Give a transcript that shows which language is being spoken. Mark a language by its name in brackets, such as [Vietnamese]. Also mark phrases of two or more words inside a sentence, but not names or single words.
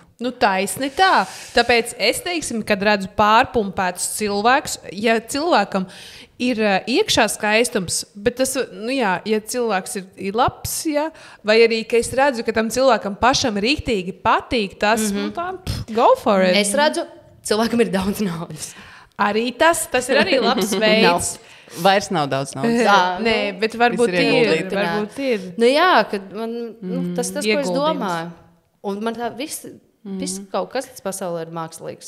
[Latvian] Taisni tā. Tāpēc es teiksim, kad redzu pārpumpētus cilvēkus, ja cilvēkam ir iekšā skaistums, bet tas, ja cilvēks ir labs, vai arī, ka es redzu, ka tam cilvēkam pašam rīktīgi patīk tas, [English] go for it. [Latvian] Es redzu, cilvēkam ir daudz naudas. Arī tas ir arī labs veids. Vairs nav daudz naudas. Nē, bet varbūt ir. Jā, kad tas, ko es domāju. Un man tā viss kaut kas tas pasaulē ir mākslīgs.